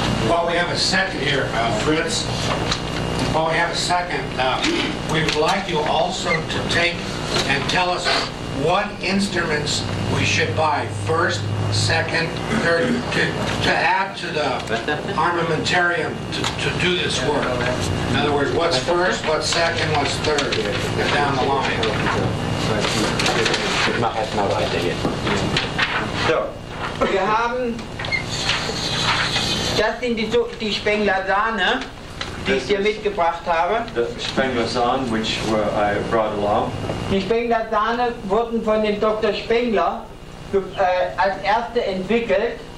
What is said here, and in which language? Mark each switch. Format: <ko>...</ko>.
<en>While we have a second here, Fritz, while we have a second, we would like you also to take and tell us what instruments we should buy first, second, third, to add to the armamentarium to do this work. In other words, what's first, what's second, what's third, down the line.</en> <de>Ich mache erstmal weiter hier. So, wir haben, das sind die Spengler-Sahne, die ich dir mitgebracht habe.</de> <en>The Sprunglasan, which I brought along,</en> <de>Die Spengler-Sahne wurden von dem Dr. Spengler als erste entwickelt,</de>